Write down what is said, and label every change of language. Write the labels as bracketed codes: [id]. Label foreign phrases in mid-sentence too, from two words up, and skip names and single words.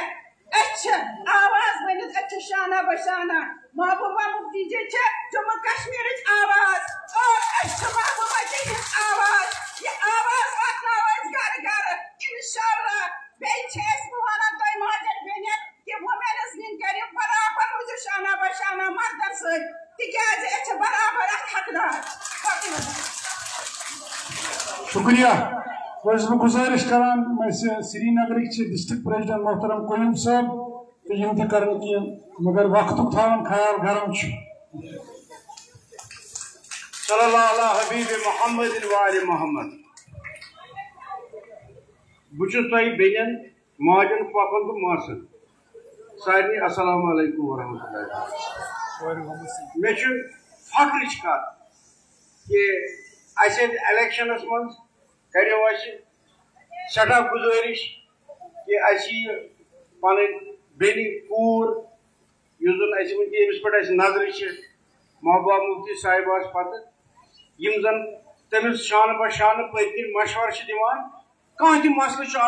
[ks] أسۍ چھِ آواز ؤنِتھ أسۍ چھِ شانہ بشانہ محبوبہ مفتی جی چھِ جموں کشمیٖرٕچ آواز اور أسۍ چھِ محبوبہ جی ہٕنٛز آواز یہِ آواز واتناوو أسۍ گرٕ گرٕ [ar] انشاء اللہ [ks] بیٚیہِ چھِ أسۍ بہٕ وَنان تۄہہِ ماجٮ۪ن بیٚنٮ۪ن کہ [en] women's day [ks] کٔرِو برابر روٗزِو شانہ بشانہ مردن سۭتۍ تِکیازِ أسۍ چھِ برابر اکھ حقدار شکریہ بہٕ گزٲرِش کران سری نگرٕکۍ چھِ [en] district president [ks] محترم قیوم صٲب تہٕ یِم تہِ کرن کینٛہہ مگر وقتُک تھاوان خیال گرم چھُ [ar] صلی اللہ علیہ حبیب محمد وآل محمد [ks] بہٕ چھُس تۄہہِ بیٚنٮ۪ن ماجٮ۪ن پۄپھن تہٕ ماسن سارنٕے [ar] السلام علیکم ورحمۃ اللہ [ks] مےٚ چھُ فخرٕچ کتھ کہ اَسہِ ییٚتہِ الیکشنس منٛز کریو اَسہِ سٮ۪ٹھاہ گُزٲرِش کہ اَسہِ یہِ پنٕنۍ بیٚنہِ کوٗر یُس زَن اَسہِ وٕنکٮ۪س پٮ۪ٹھ اَسہِ نظرِ چھِ محبوبہ مفتی صاحبَس پَتہٕ یِم زَن تٔمِس شانہٕ بہ شانہٕ پٔتۍ کِنۍ مشوَرٕ چھِ دِوان کانٛہہ تہِ مسلہٕ چھُ